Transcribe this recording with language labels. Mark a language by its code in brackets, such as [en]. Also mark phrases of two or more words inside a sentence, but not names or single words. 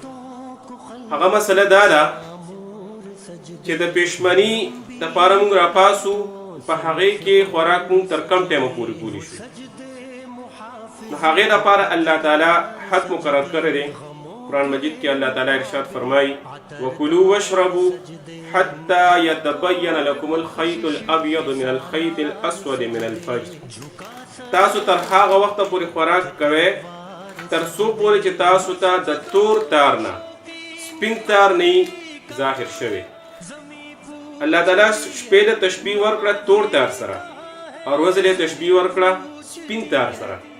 [ps] هغه مسله دا ده چې د پېشمني دپاره موږ راپاسو، په هغې کې خوراک موږ تر کم ټایمه پورې پوری شو. نو هغې دپاره الله تعالی حد مقرر کړی دی. قرآن مجید کې الله تعالی ارشاد فرمایي [ar] وکلوا واشربوا حتی یتبین لکم الخیط الابیض من الخیط الاسود من الفجر. [ps] تاسو تر هغه وخته پورې خوراک کوئ تر څو پورې چې تاسو ته د تور تار نه سپین تار نه ظاهر شوی. الله تعالی شپې له تشبیه ورکړه تور تار سره او ورځې له تشبیه ورکړه سپین تار سره.